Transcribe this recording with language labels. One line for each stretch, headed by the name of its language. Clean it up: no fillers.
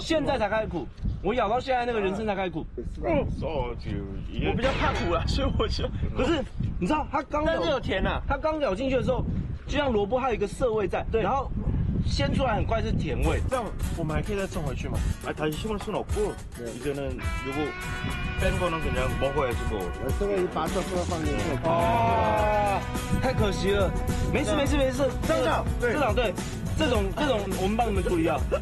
Chinese: 现在才开始苦，我咬到现在那个人参才开始苦。我比较怕苦了，所以我就不是，你知道它刚但是有甜啊，它刚咬进去的时候，就像萝卜，它有一个涩味在，对，然后鲜出来很快是甜味。这样我们还可以再送回去吗？
Korean: 다시 심을 수는 없고 이제는 요거 뺀 거는 그냥 먹어야지 뭐.
Chinese: 这个把这个放进去。啊，太可惜了。没事，张长，社长对，这种我们帮你们处理掉。